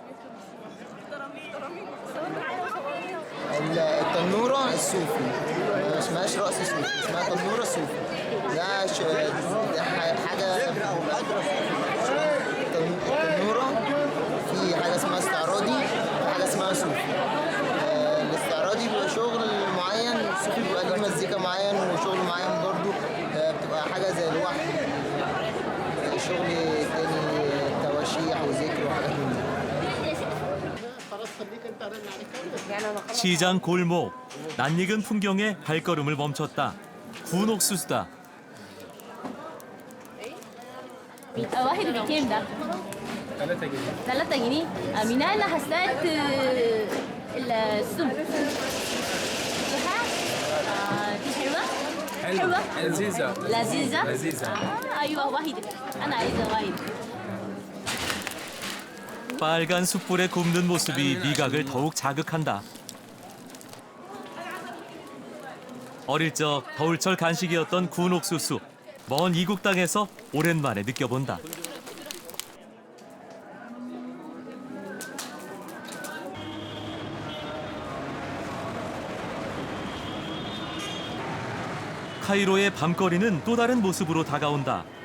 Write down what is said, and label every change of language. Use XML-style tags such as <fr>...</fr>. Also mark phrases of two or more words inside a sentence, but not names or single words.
<ar>التنورة الصوفي ما اسمهاش رقص صوفي اسمها تنورة صوفي ده حاجة التنورة في حاجة اسمها استعراضي وحاجة اسمها صوفي الاستعراضي بيبقى شغل معين الصوفي بيبقى ليه مزيكا معين وشغل معين برضو بتبقى حاجة زي الوحي شغل تاني تواشيح وذكر وحاجات من دي</ar> <ko>시장 골목, 낯익은 풍경에 발걸음을 멈췄다. 구운 옥수수다.</ko> <ar>واحد بكام ده؟ 3 جنيه من انا حسيت السم دي حلوه لذيذه ايوه واحد انا عايزه واحد</ar> <ko>빨간 숯불에 굽는 모습이 미각을 더욱 자극한다. 어릴 적 겨울철 간식이었던 구운 옥수수. 먼 이국 땅에서 오랜만에 느껴본다. 카이로의 밤거리는 또 다른 모습으로 다가온다.</ko>